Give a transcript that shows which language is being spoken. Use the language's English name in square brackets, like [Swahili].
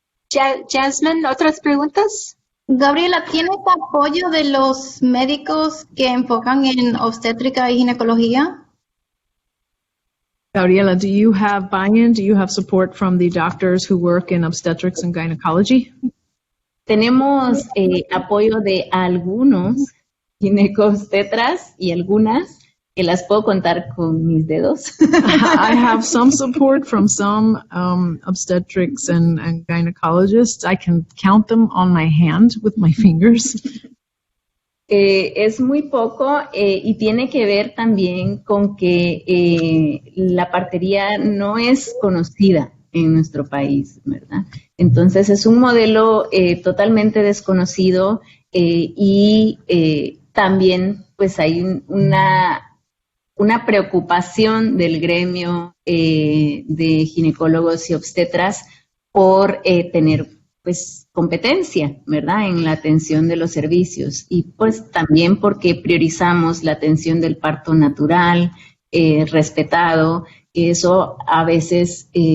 [Spanish] Jasmine, ¿otras preguntas? Gabriela, ¿tienes apoyo de los médicos que enfocan en obstétrica y ginecología? [English] Gabriela, do you have buy-in? Do you have support from the doctors who work in obstetrics and gynecology? [Spanish] Tenemos apoyo de algunos ginecobstetras y algunas que las puedo contar con mis dedos. [English] I have some support from some obstetrics and gynecologists. I can count them on my hand with my fingers. [Spanish] Es muy poco y tiene que ver también con que la partería no es conocida en nuestro país, ¿verdad? Entonces es un modelo totalmente desconocido y también pues hay una preocupación del gremio de ginecólogos y obstetras por tener pues competencia, ¿verdad?, en la atención de los servicios y pues también porque priorizamos la atención del parto natural, respetado, que eso a veces